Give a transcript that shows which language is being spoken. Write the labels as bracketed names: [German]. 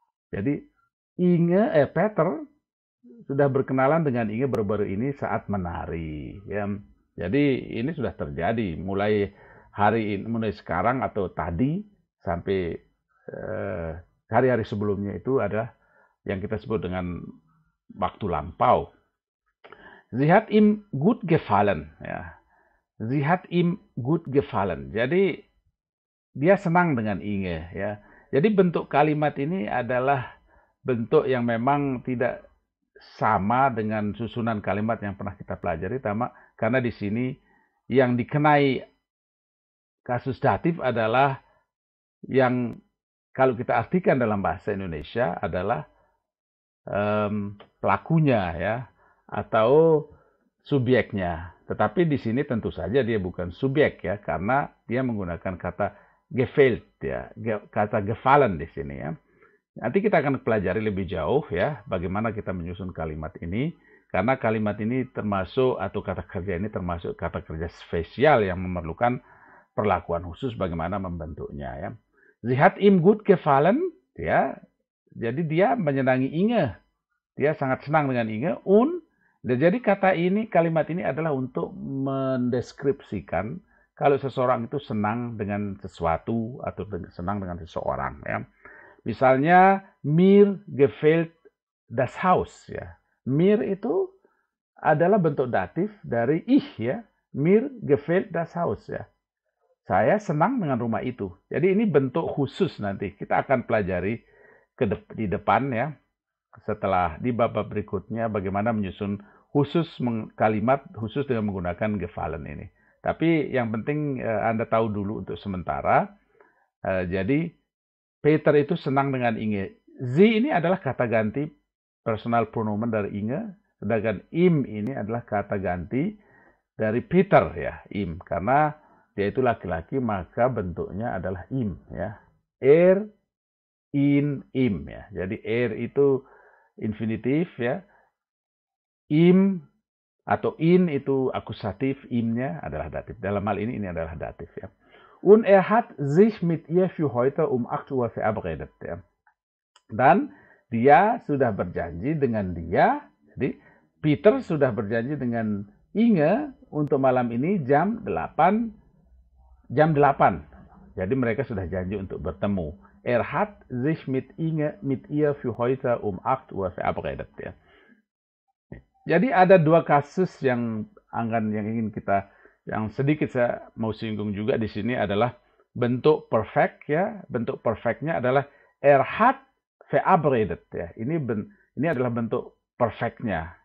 [Indonesian] Jadi Peter sudah berkenalan dengan Inge baru-baru ini saat menari. Ya. Jadi ini sudah terjadi mulai sekarang atau tadi sampai hari-hari sebelumnya itu adalah yang kita sebut dengan waktu lampau. [German] Sie hat ihm gut gefallen. Ya. Sie hat ihm gut gefallen. [Indonesian] Jadi dia senang dengan Inge. Ya. Jadi bentuk kalimat ini adalah bentuk yang memang tidak sama dengan susunan kalimat yang pernah kita pelajari, karena di sini yang dikenai kasus datif adalah yang kalau kita artikan dalam bahasa Indonesia adalah pelakunya ya atau subjeknya. Tetapi di sini tentu saja dia bukan subjek ya karena dia menggunakan kata gefällt ya, kata gefallen di sini ya. Nanti kita akan pelajari lebih jauh ya bagaimana kita menyusun kalimat ini karena kalimat ini termasuk atau kata kerja ini termasuk kata kerja spesial yang memerlukan perlakuan khusus bagaimana membentuknya ya. [German] Sie hat ihm gut gefallen ya. [Indonesian] Jadi dia menyenangi Inge. Dia sangat senang dengan Inge jadi kalimat ini adalah untuk mendeskripsikan kalau seseorang itu senang dengan sesuatu atau senang dengan seseorang ya. [German] Misalnya, mir gefällt das Haus. [Indonesian] Ya. Mir itu adalah bentuk datif dari ich. Ya. [German] Mir gefällt das Haus. [Indonesian] Ya. Saya senang dengan rumah itu. Jadi ini bentuk khusus nanti. Kita akan pelajari di depan ya. Setelah di bab berikutnya bagaimana menyusun kalimat khusus dengan menggunakan gefallen ini. Tapi yang penting Anda tahu dulu untuk sementara. Jadi Peter itu senang dengan Inge. Sie ini adalah kata ganti personal pronomen dari Inge, sedangkan ihm ini adalah kata ganti dari Peter ya, ihm. Karena dia itu laki-laki maka bentuknya adalah ihm ya. In, ihm ya. Jadi itu infinitif ya. Ihm atau in itu akusatif, imnya adalah datif. Dalam hal ini adalah datif ya. [German] Und hat sich mit ihr für heute 8 Uhr verabredet. [Indonesian] Ya. Dan dia sudah berjanji dengan dia. Jadi Peter sudah berjanji dengan Inge untuk malam ini jam 8 jam 8. Jadi mereka sudah janji untuk bertemu. [German] Er hat sich mit ihr für heute um 8 Uhr verabredet. [Indonesian] Ya. Jadi ada dua kasus yang ingin kita, yang sedikit saya mau singgung juga di sini adalah bentuk perfect ya. Bentuk perfectnya adalah [German] er hat verabredet [Indonesian] ya. Ini adalah bentuk perfectnya.